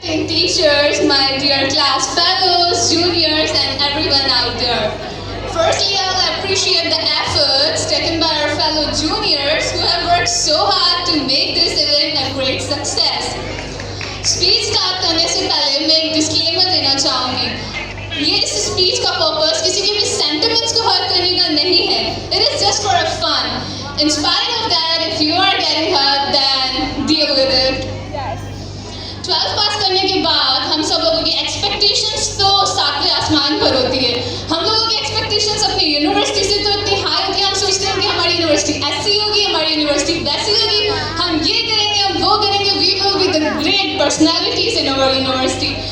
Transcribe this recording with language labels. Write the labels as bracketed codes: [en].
[en] Teachers, my dear class fellows, juniors and everyone out there. Firstly, I will appreciate the efforts taken by our fellow juniors who have worked so hard to make this event a great success. [hi] Speech start करने से पहले मैं एक disclaimer देना चाहूँगी। ये इस speech का purpose किसी के भी sentiments को hurt करने का नहीं है। [en] It is just for a fun. In spite of that, if you are getting hurt, then deal with it. [hi] 12th पास करने के बाद हम सब लोगों की एक्सपेक्टेशंस तो सातवें आसमान पर होती है। हम लोगों की एक्सपेक्टेशंस अपनी यूनिवर्सिटी से तो इतनी हाई होती है, हम सोचते हैं कि हमारी यूनिवर्सिटी ऐसी होगी, हमारी यूनिवर्सिटी वैसी होगी, हम ये करेंगे, हम वो करेंगे, [en] We will be the great personalities in our university.